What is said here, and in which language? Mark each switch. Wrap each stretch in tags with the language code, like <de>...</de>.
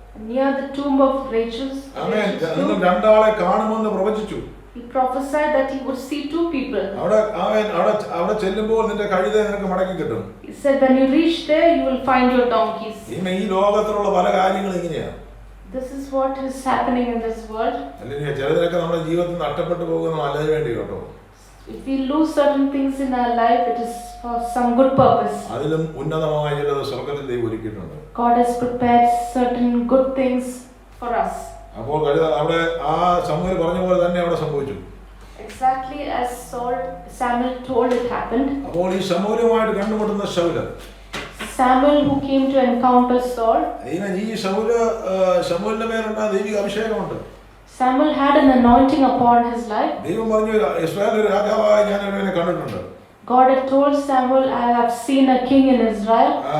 <en>Near the tomb of Rachel's tomb,</en> <ml>രണ്ടാളെ കാണുമെന്ന് പ്രവചിച്ചു.</ml> <en>he prophesied that he would see two people.</en> <ml>അവിടെ ചെല്ലുമ്പോൾ നിന്റെ കഴുത നിനക്ക് മടക്കി കിട്ടും.</ml> <en>He said, when you reach there, you will find your donkeys.</en> <ml>ഈ ലോകത്തിലുള്ള പല കാര്യങ്ങളും ഇങ്ങനെയാണ്.</ml> <en>This is what is happening in this world.</en> <ml>അല്ലെങ്കിൽ ചിലതിനൊക്കെ നമ്മുടെ ജീവിതത്തിൽ നഷ്ടപ്പെട്ടു പോകുന്ന നല്ലതിന് വേണ്ടി കേട്ടോ.</ml> <en>If we lose certain things in our life, it is for some good purpose.</en> <ml>അതിലും ഉന്നതമായ ചിലത് സ്വർഗ്ഗത്തിൽ ദൈവം ഒരുക്കിയിട്ടുണ്ട്.</ml> <en>God has prepared certain good things for us.</en> <ml>അപ്പോൾ അവിടെ ആ ശമൂവേൽ പറഞ്ഞ പോലെ തന്നെ അവിടെ സംഭവിച്ചു.</ml> <en>Exactly as Samuel told it happened.</en> <ml>അപ്പോൾ ഈ ശമൂവേലുമായിട്ട് കണ്ടുമുട്ടുന്ന Saul,</ml> <en>Samuel who came to encounter Saul,</en> <ml>ഈ ശമൂവേലിന്റെ മേലുള്ള ദൈവിക അഭിഷേകമുണ്ട്.</ml> <en>Samuel had an anointing upon his life.</en> <ml>ദൈവം പറഞ്ഞു ഇസ്രായേൽ ഒരു രാജാവായി ഞാൻ അവനെ കണ്ടിട്ടുണ്ട്.</ml> <en>God had told Samuel, I have seen a king in Israel.</en>